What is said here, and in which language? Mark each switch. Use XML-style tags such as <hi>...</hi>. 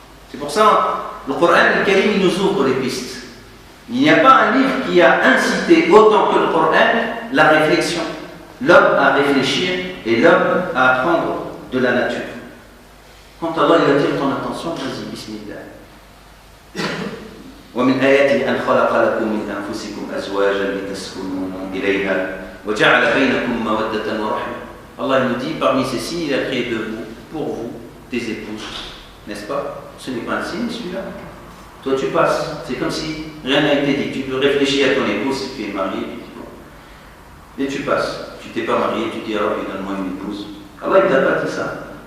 <fr>C'est pour ça le Coran al-Karim il nous ouvre les pistes. Il n'y a pas un livre qui a incité autant que le Coran la réflexion. L'homme à réfléchir et l'homme à apprendre de la nature. Quand Allah il attire ton attention, vas-y, bismillah.</fr> <ar>ومن آياته أن خلق لكم من أنفسكم أزواجا لتسكنوا إليها وجعل بينكم مودة ورحمة.</ar> <fr>Allah nous dit parmi ces signes il a créé de vous, pour vous, des épouses. N'est-ce pas? Ce n'est pas un signe celui-là. Toi tu passes, c'est comme si rien n'a été dit. Tu peux réfléchir à ton épouse si tu es marié. Et tu passes. Tu t'es pas marié, tu dis alors donne-moi une épouse. Allah il t'a pas dit ça.</fr>